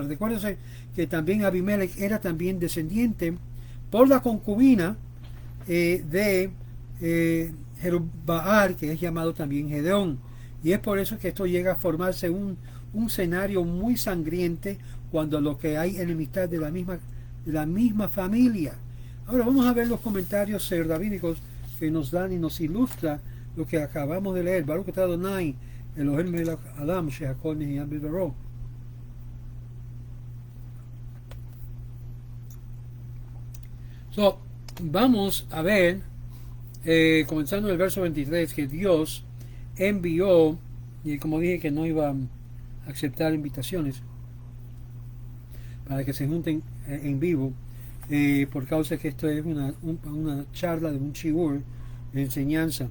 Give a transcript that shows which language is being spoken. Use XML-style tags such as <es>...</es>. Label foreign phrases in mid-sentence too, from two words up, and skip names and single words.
<es>Recuérdense que también Abimelech era también descendiente por la concubina de Jerubbaal, que es llamado también Gedeón. Y es por eso que esto llega a formarse un escenario muy sangriente, cuando lo que hay enemistad de la misma familia. Ahora vamos a ver los comentarios rabínicos que nos dan y nos ilustra lo que acabamos de leer.</es> <he>ברוך אתה אדוני אלוהים מלך העולם שהכל נהיה בדברו.</he> <es>Vamos a ver, comenzando el verso 23, que Dios envió, y como dije que no iba a aceptar invitaciones para que se junten en vivo, por causa que esto es una charla de un shiur de enseñanza.</es>